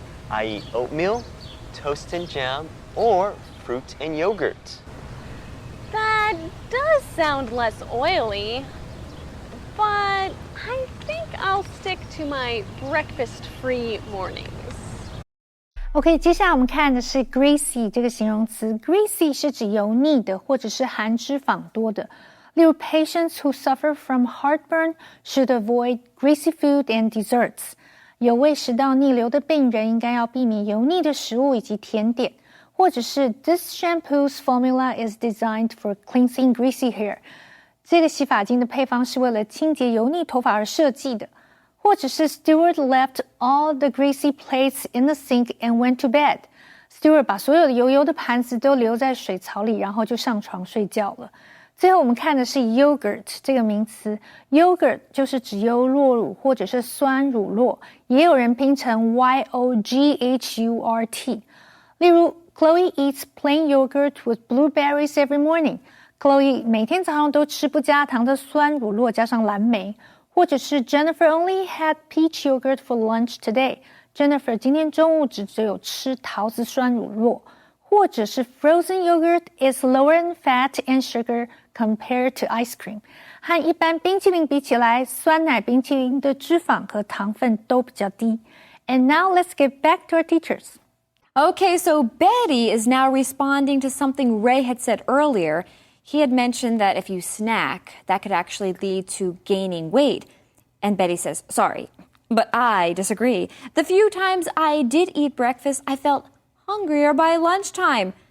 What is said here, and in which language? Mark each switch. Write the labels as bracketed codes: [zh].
[en] I eat oatmeal, toast and jam, or fruit and yogurt. That does sound less oily, but I think I'll stick to my breakfast-free mornings. [zh] OK， 接下来我们看的是 greasy 这个形容词。greasy 是指油腻的，或者是含脂肪多的。 [en] 例如 patients who suffer from heartburn should avoid greasy food and desserts。 [zh] 有胃食道逆流的病人应该要避免油腻的食物以及甜点。 [en] 或者是 This shampoo's formula is designed for cleansing greasy hair。 [zh] 这个洗发精的配方是为了清洁油腻头发而设计的。 [en] 或者是 Stewart left all the greasy plates in the sink and went to bed。 [zh] Stewart 把所有的油的盘子都留在水槽里，然后就上床睡觉了。最后我们看的是 yogurt 这个名词。yogurt 就是指优酪乳或者是酸乳酪，也有人拼成 yogurt。 [en] 例如Chloe eats plain yogurt with blueberries every morning. [zh] Chloe 每天早上都吃不加糖的酸乳酪加上蓝莓。 [en] 或者是 Jennifer only had peach yogurt for lunch today. [zh] Jennifer 今天中午只有吃桃子酸乳酪。 [en] 或者是 frozen yogurt is lower in fat and sugar compared to ice cream. [zh] 和一般冰淇淋比起来，酸奶冰淇淋的脂肪和糖分都比较低。 [en] And now let's get back to our teachers. Okay, so Betty is now responding to something Ray had said earlier. He had mentioned that if you snack, that could actually lead to gaining weight. And Betty says, sorry, but I disagree. The few times I did eat breakfast, I felt hungrier by lunchtime.